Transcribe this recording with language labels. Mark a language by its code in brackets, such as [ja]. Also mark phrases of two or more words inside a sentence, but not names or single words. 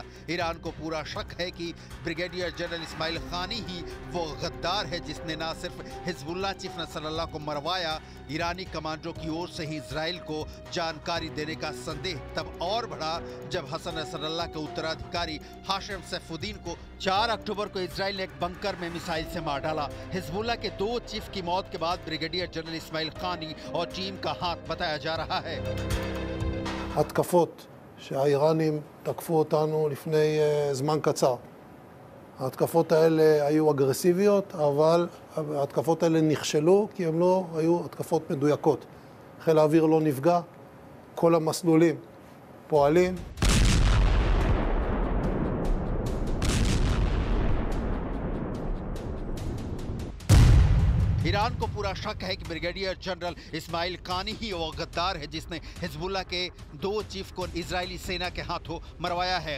[hi] ईरान को पूरा शक है कि ब्रिगेडियर जनरल इस्माइल कानी ही वो गद्दार है जिसने न सिर्फ हिजबुल्लाह चीफ नसरल्लाह को मरवाया, ईरानी कमांडरों की ओर से ही इजराइल को जानकारी देने का संदेह तब और बढ़ा जब हसन नसरल्लाह के उत्तराधिकारी हाशिम सैफुद्दीन को 4 अक्टूबर को इजराइल ने एक बंकर में मिसाइल से मार डाला। हिजबुल्लाह के 2 चीफ की मौत के बाद ब्रिगेडियर जनरल इस्माइल कानी और टीम का हाथ बताया जा रहा है। [he] התקפות שהאיראנים תקפו אותנו לפני זמן קצר. ההתקפות האלה היו אגרסיביות, אבל ההתקפות האלה נכשלו כי הן לא היו התקפות מדויקות. חיל האוויר לא נפגע, כל המסלולים פועלים. [hi] ईरान को पूरा शक है कि ब्रिगेडियर जनरल इस्माइल कानी ही वो गद्दार है जिसने हिजबुल्लाह के 2 चीफ को इजरायली सेना के हाथों मरवाया है।